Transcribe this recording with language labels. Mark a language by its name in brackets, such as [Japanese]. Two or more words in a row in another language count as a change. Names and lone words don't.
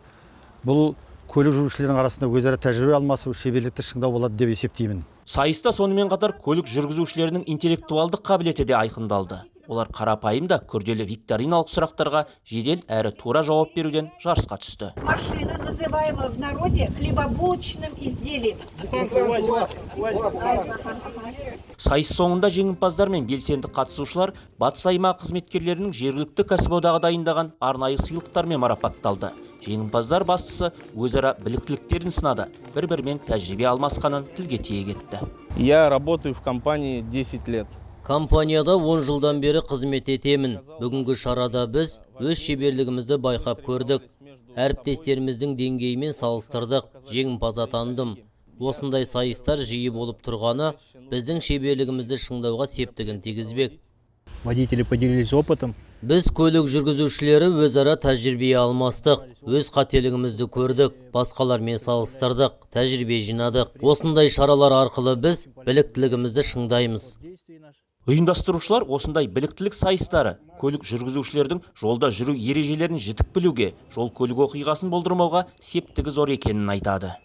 [Kazakh] Бұл көлік жүргізушілердің арасында өзара тәжірибе алмасу, шеберлікті шыңдау болады деп есептеймін. Сайыста сонымен қатар көлік жүргізушілерінің интеллектуалдық қабілеті де айқындалды. Олар қарапайым да күрделі викториналық сұрақтарға жедел әрі тура жауап беруден жарысқа түсті. [Russian] Машина называема в народе хлебобулочным изделием. [Kazakh] Сайыс соңында жеңімпаздар мен белсенді қатысушылар Батыс аймағы қызметкерлерінің жергілікті кәсіподағы дайындаған арнайы сыйлықтармен марапатталды. Жеңімпаздар бастысы өзара біліктіліктерін сынады, бір-бірімен тәжірибе алмасқанын тілге тиек етті. [Russian] Я работаю в компании 10 лет. [Kazakh] Компанияда 10 жылдан бері қызмет етемін. Бүгінгі шарада біз өз шеберлігімізді байқап көрдік. Әріптестеріміздің деңгейімен салыстырдық, жеңімпаз атандым. Осындай сайыстар жиі болып тұрғаны біздің шеберлігімізді шыңдауға септігін тигізбек. [Russian] Водители поделились опытом. [Kazakh] Біз көлік жүргізушілері өзара тәжірибе алмастық, өз қателігімізді көрдік, басқалармен салыстырдық, тәжірибе жинадық. Осындай шаралар арқылы біз біліктілігімізді шыңдаймыз. Ұйымдастырушылар осындай біліктілік сайыстары көлік жүргізушілердің жолда жүру ережелерін жітік білуге, жол көлік оқиғасын болдырмауға септігі зор екенін айтады.